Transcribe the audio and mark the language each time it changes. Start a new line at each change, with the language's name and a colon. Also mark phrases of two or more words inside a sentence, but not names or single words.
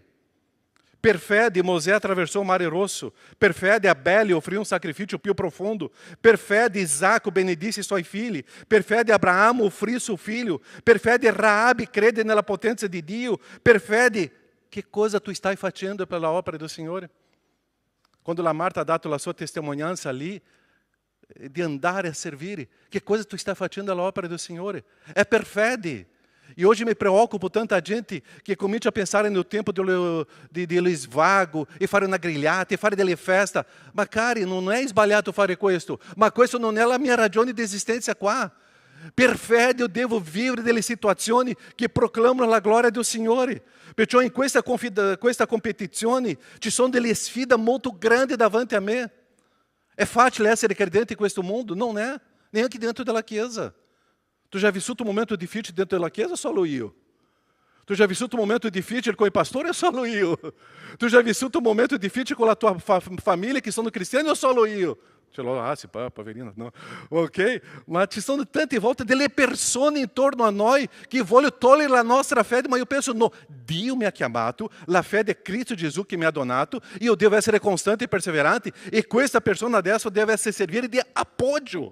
Italian: Per fede Mosè attraversò il Mare Rosso, per fede Abele offrì un sacrificio più profondo, per fede Isacco benedisse i suoi figli, per fede Abramo offrì suo figlio, per fede Raabe crede nella potenza di Dio, per fede... Che cosa tu stai facendo per la opera del Signore? Quando la Marta ha dato la sua testimonianza lì, di andare a servire, che cosa tu stai facendo all'opera del Signore? È per fede.
Portuguese: E hoje me preocupo
Italian: tanta gente che comincia a pensare no tempo dello svago e fare una grigliata e fare delle feste. Ma cari, non è sbagliato fare questo, ma questo non è la mia ragione di esistenza qua. Per fede io devo vivere delle situazioni che proclamano la gloria del Signore. Perciò in questa competizione ci sono delle sfide molto grandi davanti a me. È facile essere credente in questo mondo? Non è, neanche dentro della Chiesa.
Portuguese: Tu já vissuto um momento difícil dentro da chiesa?
Italian: Solo io.
Portuguese: Tu já vissuto um momento difícil com o pastor? É
Italian: solo io.
Portuguese: Tu já vissuto um momento difícil com a tua família que
Italian: sono cristiani?
Portuguese: Ou
Italian: solo io? Ce l'ho, sì, poverina, no. Ok? Ma ci sono tante volte delle persone intorno a noi che vogliono togliere la nostra fede, ma io penso, no, Dio mi ha chiamato, la fede è Cristo Gesù che mi ha donato, io devo essere costante e perseverante, e questa persona adesso deve essere servire di appoggio.